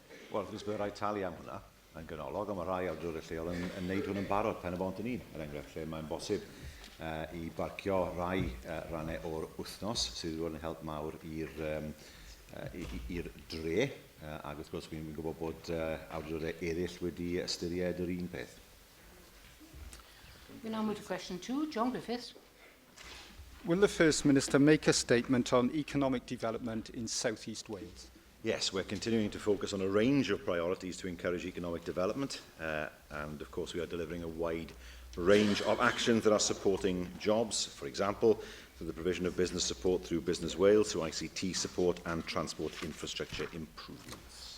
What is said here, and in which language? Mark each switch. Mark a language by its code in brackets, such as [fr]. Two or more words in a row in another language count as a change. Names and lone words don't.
[cy] Wel, wrth gwrs, bydd rhaid talu am hwnna yn gynolog, ond mae rhai awdurdod lleol yn wneud hwn yn barod pen y bont yn un, er enghraifft, lle mae'n bosib i barcio rai rannau o'r wythnos sydd wedi bod yn help mawr i'r dre, ac wrth gwrs fi'n gwybod bod awdurdodau eraill wedi ystyried yr un peth. [en] We now move to question 2. John Griffiths. Will the First Minister make a statement on economic development in South East Wales? Yes, we're continuing to focus on a range of priorities to encourage economic development, and of course we are delivering a wide range of actions that are supporting jobs, for example, through the provision of business support through Business Wales, through ICT support and transport infrastructure improvements.